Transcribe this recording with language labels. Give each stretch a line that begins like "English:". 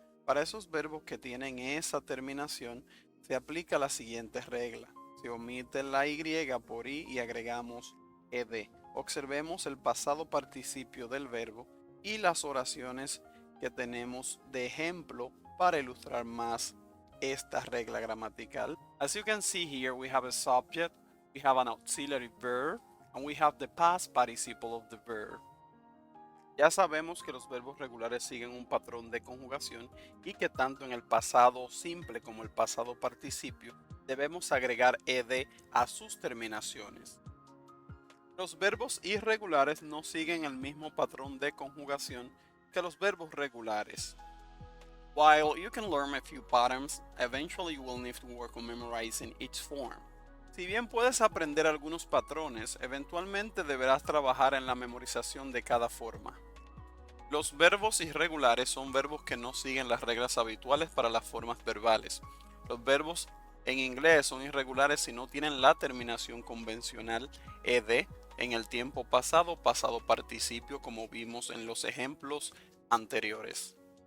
Spanish: Para esos verbos que tienen esa terminación, se aplica la siguiente regla. Se omite la y por i y agregamos ed. Observemos el pasado participio del verbo y las oraciones que tenemos de ejemplo para ilustrar más esta regla gramatical.
English: As you can see here, we have a subject, we have an auxiliary verb, and we have the past participle of the verb.
Spanish: Ya sabemos que los verbos regulares siguen un patrón de conjugación y que tanto en el pasado simple como el pasado participio debemos agregar ed a sus terminaciones. Los verbos irregulares no siguen el mismo patrón de conjugación que los verbos regulares.
English: While you can learn a few patterns, eventually you will need to work on memorizing each form.
Spanish: Si bien puedes aprender algunos patrones, eventualmente deberás trabajar en la memorización de cada forma. Los verbos irregulares son verbos que no siguen las reglas habituales para las formas verbales. Los verbos en inglés son irregulares si no tienen la terminación convencional ed en el tiempo pasado, pasado participio, como vimos en los ejemplos anteriores.